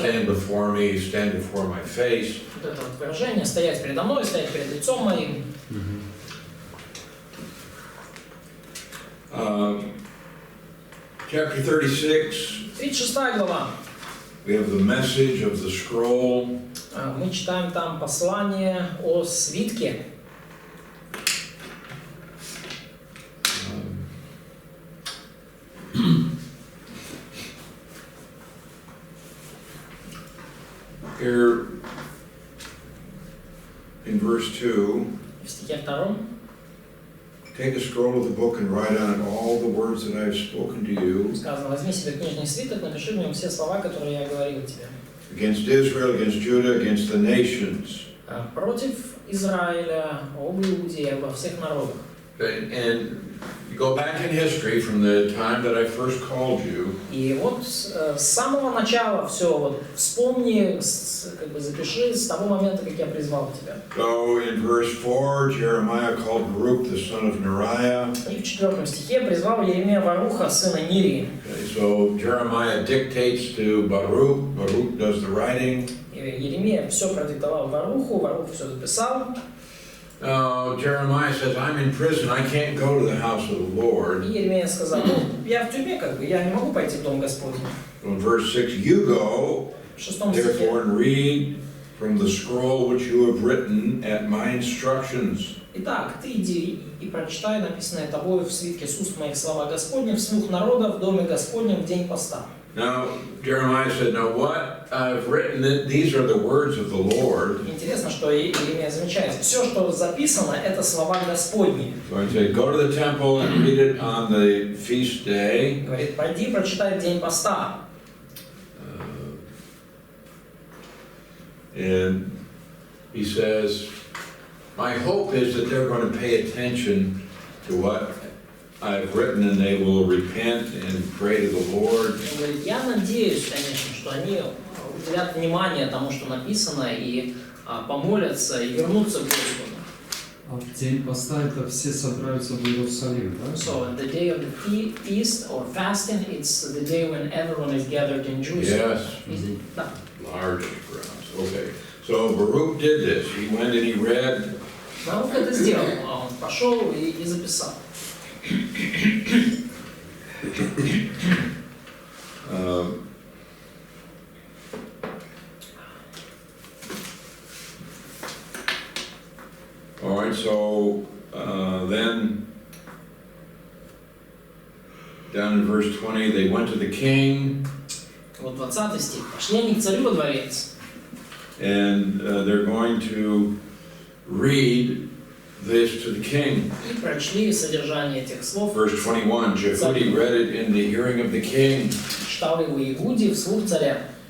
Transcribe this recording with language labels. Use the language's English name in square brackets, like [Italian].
[English] stand before me, stand before my face. [Russian] вот это вот выражение, стоять передо мной, стоять перед лицом моим. [English] Chapter 36, [Russian] 36 глава. [English] we have the message of the scroll. [Russian] Мы читаем там послание о свитке. [English] Here in verse 2, [Russian] В стихе 2. [English] take a scroll of the book and write on it all the words that I have spoken to you [Russian] Сказано, возьми себе книжный свиток, напиши в нем все слова, которые я говорил тебе. [English] against Israel, against Judah, against the nations. [Russian] Против Израиля, об Иуде, обо всех народах. [English] And you go back in history from the time that I first called you. [Russian] И вот с самого начала все, вот вспомни, как бы запиши с того момента, как я призвал тебя. [English] So in verse 4, Jeremiah called Baruch the son of Neriah. [Russian] И в 4 стихе призвал Еремия Варуха, сына Нирии. [English] Okay, so Jeremiah dictates to Baruch. Baruch does the writing. [Russian] Еремия все продиктовал Варуху, Варух все записал. [English] Jeremiah says, I'm in prison, I can't go to the house of the Lord. [Russian] И Еремия сказал, ну, я в тюрьме, как бы, я не могу пойти в дом Господень. [English] In verse 6, you go, [Russian] В 6 стихе. [English] therefore, and read from the scroll which you have written at my instructions. [Russian] Итак, ты иди и прочитай написанное тобою в свитке с уст моих слова Господня вслух народа в доме Господнем в день поста. [English] Now, Jeremiah said, now what I've written, these are the words of the Lord. [Russian] Интересно, что Еремия замечает, все, что записано, это слова Господни. [English] So I said, go to the temple and read it on the feast day. [Russian] Говорит, пойди прочитай в день поста. [English] And he says, my hope is that they're going to pay attention to what I've written and they will repent and pray to the Lord. [Russian] Он говорит, я надеюсь, конечно, что они уделят внимание тому, что написано, и помолятся, и вернутся к Господу. А в день поста это все собираются в Иерусалим, да? [English] So the day of the feast or fasting, it's the day when everyone is gathered in Jerusalem. Yes. [Russian] Да. [English] Large crowds. Okay. So Baruch did this. He went and he read. [Russian] Варух это сделал, он пошел и записал. [English] All right, so then down in verse 20, they went to the king. [Russian] Вот 20 стих. Пошли они к царю во дворец. [English] And they're going to read this to the king. [Russian] И прочли содержание этих слов. [English] Verse 21, Jehudi read it in the hearing of the king [Russian] Читал его Иуде вслух царя.